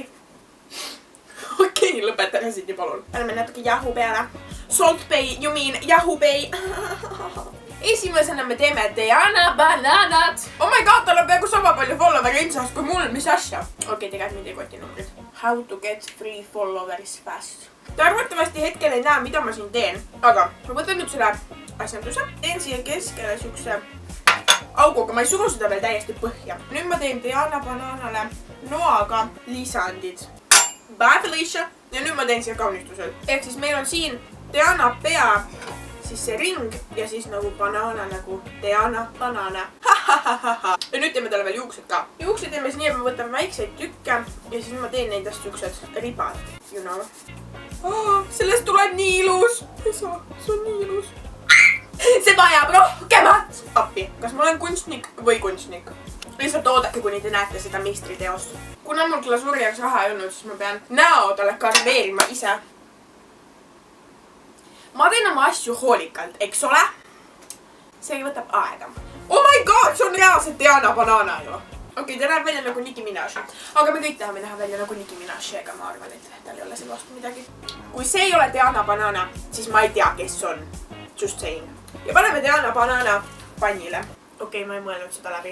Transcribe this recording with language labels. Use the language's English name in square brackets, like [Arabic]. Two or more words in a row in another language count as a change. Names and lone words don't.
[Estonian] Okei, lõpetame siit, palun. Paneme natuke jahu peale. [English] Salt bay, you mean jahu bay. [Estonian] Esimesena me teeme Diana bananat. [English] Oh my god, [Estonian] tal on peaaegu sama palju followeri ilmsast kui mul, mis asja. Okei, tegelikult mind ei koti numbrid. [English] How to get free followers fast. [Estonian] Te arvatavasti hetkel ei näe, mida ma siin teen. Aga ma võtan nüüd selle asjanduse. Teen siia keskele siukse auguga, ma ei suru seda veel täiesti põhja. Nüüd ma teen Diana bananale noaga lisandid. [English] Bye Felicia! [Estonian] Ja nüüd ma teen siia kaunistusel. Ehk siis meil on siin Diana pea, siis see ring ja siis nagu banaana nagu Diana banana. Ja nüüd teeme talle veel juuksed ka. Juuksed teeme siis nii, et ma võtan väikseid tükke ja siis ma teen nendest siuksed ribad. [English] You know. [Estonian] Sellest tuleb nii ilus. See on nii ilus. See vajab rohkemat appi. Kas ma olen kunstnik või kunstnik? Lihtsalt oodake, kuni te näete seda meistriteost. Kuna mul glasuuri jaoks raha ei olnud, siis ma pean näo talle karveerima ise. Ma teen oma asju hoolikalt, eks ole? See võtab aega. [English] Oh my god, [Estonian] see on reaalselt Diana banana ju. Okei, ta näeb välja nagu Nicki Minaj. Aga me kõik tahame näha välja nagu Nicki Minaj, ega ma arvan, et tal ei ole selle vastu midagi. Kui see ei ole Diana banana, siis ma ei tea, kes on. [English] Just saying. [Estonian] Ja paneme Diana banana pannile. Okei, ma ei mõelnud seda läbi.